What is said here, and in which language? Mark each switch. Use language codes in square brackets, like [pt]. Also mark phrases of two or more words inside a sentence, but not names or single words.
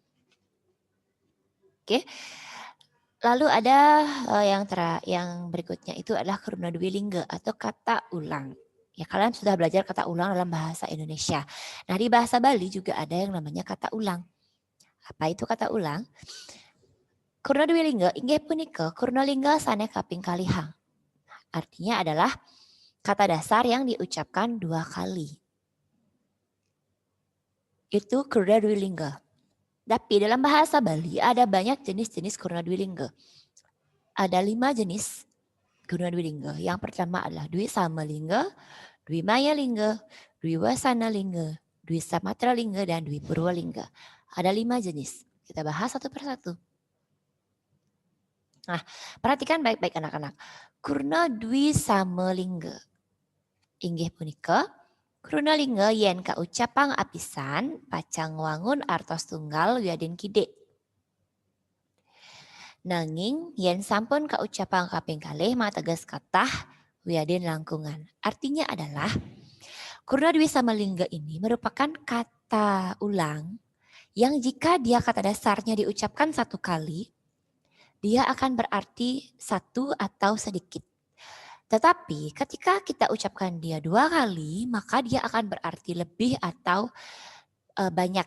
[id] Oke. Lalu ada yang berikutnya itu adalah kurna dwilingga atau kata ulang. Ya, kalian sudah belajar kata ulang dalam bahasa Indonesia. Nah, di bahasa Bali juga ada yang namanya kata ulang. Apa itu kata ulang? [ban] Kurna dwilingga inggih punika kurnalingga sane kaping kalihang. [id] Artinya adalah kata dasar yang diucapkan 2 kali. Itu kurna dwilingga. Tapi dalam bahasa Bali ada banyak jenis-jenis kurna dwilingga. Ada 5 jenis kurna dwilingga. Yang pertama adalah dwi samalingga, dwi mayalingga, dwi wasanalingga, dwi samatralingga, dan dwi purwalingga. Ada 5 jenis. Kita bahas satu persatu. Nah, perhatikan baik-baik anak-anak. Kurna dwi samalingga. [ban] Inggih punika krunalingga yen kaucapang apisan pacang wangun artos tunggal wiadin kide. Nanging yen sampun kaucapang kaping kalih mateges kathah wiadin langkungan. [id] Artinya adalah kurna dwi samalingga ini merupakan kata ulang yang jika dia kata dasarnya diucapkan 1 kali, dia akan berarti 1 atau sedikit. Tetapi ketika kita ucapkan dia 2 kali, maka dia akan berarti lebih atau banyak.